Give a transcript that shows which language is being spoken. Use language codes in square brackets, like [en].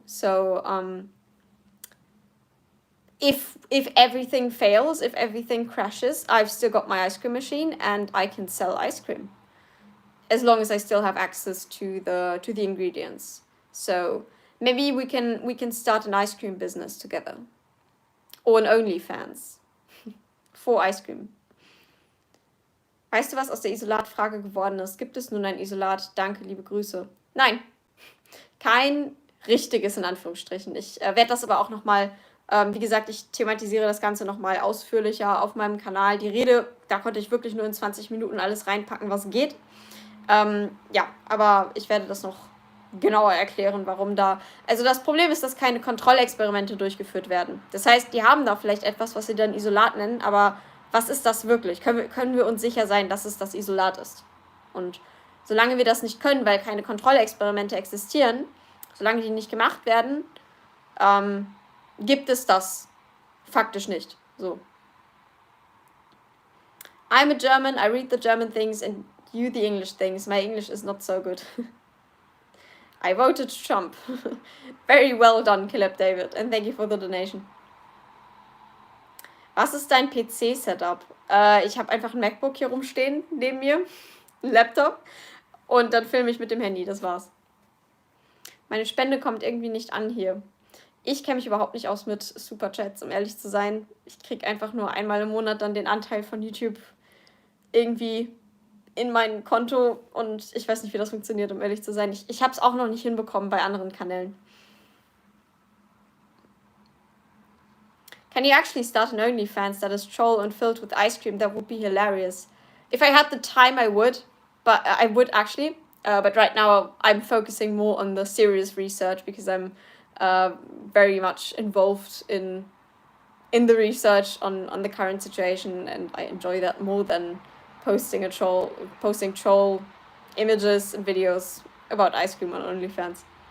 [en] So if everything fails, if everything crashes, I've still got my ice cream machine and I can sell ice cream, as long as I still have access to the ingredients. So maybe we can start an ice cream business together, or an OnlyFans for ice cream. [de] Weißt du, was aus der Isolatfrage geworden ist? Gibt es nun ein Isolat? Danke, liebe Grüße. Nein, kein richtiges in Anführungsstrichen. Ich werde das aber auch nochmal, wie gesagt, ich thematisiere das Ganze nochmal ausführlicher auf meinem Kanal. Die Rede, da konnte ich wirklich nur in 20 Minuten alles reinpacken, was geht. Ja, aber ich werde das noch genauer erklären, warum da... Also das Problem ist, dass keine Kontrollexperimente durchgeführt werden. Das heißt, die haben da vielleicht etwas, was sie dann Isolat nennen, aber was ist das wirklich? Können wir uns sicher sein, dass es das Isolat ist? Und solange wir das nicht können, weil keine Kontrollexperimente existieren, solange die nicht gemacht werden, gibt es das faktisch nicht. So. [en] I'm a German, I read the German things and you the English things. My English is not so good. I voted Trump. Very well done, Caleb David, and thank you for the donation. [de] Was ist dein PC-Setup? Ich habe einfach ein MacBook hier rumstehen, neben mir, ein Laptop und dann filme ich mit dem Handy, das war's. Meine Spende kommt irgendwie nicht an hier. Ich kenne mich überhaupt nicht aus mit Superchats, um ehrlich zu sein. Ich kriege einfach nur einmal im Monat dann den Anteil von YouTube irgendwie in mein Konto und ich weiß nicht, wie das funktioniert, um ehrlich zu sein. Ich habe es auch noch nicht hinbekommen bei anderen Kanälen. [en] Can you actually start an OnlyFans that is troll and filled with ice cream? That would be hilarious. If I had the time, I would. But I would actually. But right now, I'm focusing more on the serious research because I'm very much involved in the research on the current situation, and I enjoy that more than posting troll images and videos about ice cream on OnlyFans.